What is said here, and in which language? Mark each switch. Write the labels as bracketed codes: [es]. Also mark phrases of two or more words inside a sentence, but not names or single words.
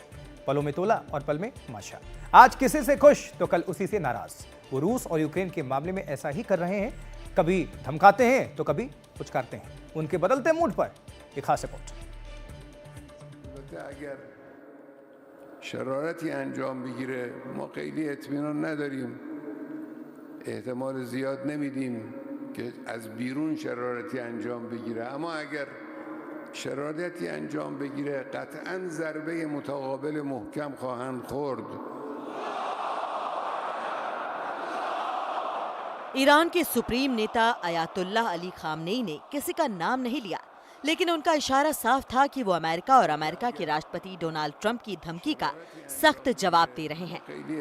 [hi] पलों में तोला और पल में माशा। आज किसी से खुश तो कल उसी से नाराज। वो रूस और यूक्रेन के मामले में ऐसा ही कर रहे हैं। कभी धमकाते हैं तो कभी कुछ करते हैं। उनके बदलते मूड पर एक खास रिपोर्ट। [fa] شرارتی انجام बگیره ما خیلی اطمینان نداریم احتمال زیاد نمیدیم که از بیرون شرارتی انجام بگیره اما اگر شرارتی انجام بگیره قطعاً ضربه متقابل محکم خواهند خورد. [hi] ईरान के सुप्रीम नेता अयातुल्लाह अली खामनेई ने किसी का नाम नहीं लिया, लेकिन उनका इशारा साफ था कि वो अमेरिका और अमेरिका के राष्ट्रपति डोनाल्ड ट्रंप की धमकी का सख्त जवाब दे रहे हैं।